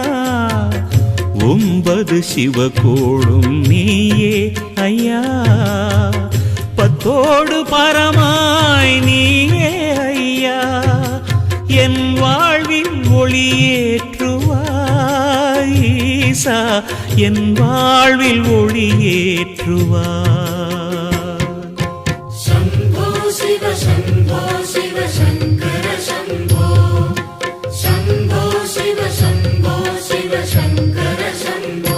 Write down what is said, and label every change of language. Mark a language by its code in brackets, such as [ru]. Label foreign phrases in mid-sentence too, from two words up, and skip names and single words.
[ta] 9 சிவகோளும் நீயே ஐயா 10 பரமாய் நீயே ஐயா. என் வாழ்வில் ஒளியேற்றுவாய் ஈசா என் வாழ்வில் ஒளியேற்றுவாய். [sa] शम्भो शिव शम्भो शिव शङ्कर शम्भो. शम्भो शिव शम्भो शिव शङ्कर शम्भो.